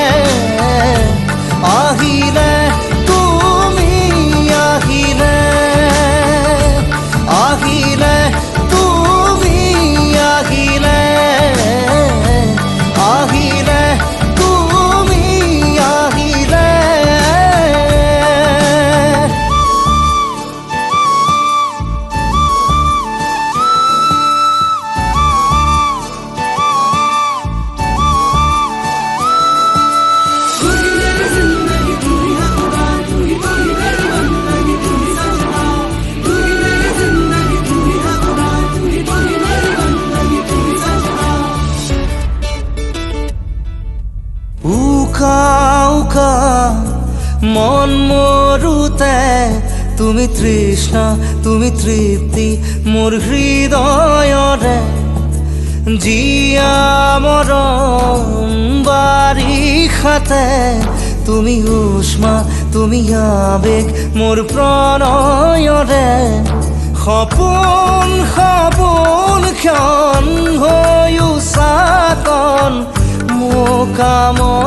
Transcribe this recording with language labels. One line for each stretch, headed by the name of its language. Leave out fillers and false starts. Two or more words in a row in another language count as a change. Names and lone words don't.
Assamese: আহিলে তুমি আহিলে আহিলে তুমি আহিলে আহিলে তুমি আহিলে
Hindi: तू ही मेरी जिंदगी, तू ही है खुदा, तू ही मेरी बंदगी, तू ही सजना। तू ही मेरी जिंदगी, तू ही है खुदा, तू ही मेरी बंदगी, तू ही सजना।
Assamese: উকা উকা মন মৰুতে তুমি তৃষ্ণা তুমি তৃপ্তি মোৰ হৃদয়ৰে জিয়া মৰম বাৰিষাতে তুমি উষ্মা তুমি আবেগ মোৰ প্ৰণয়ৰে সপোন সপোন ক্ষণ হৈ উচাকন মোকাম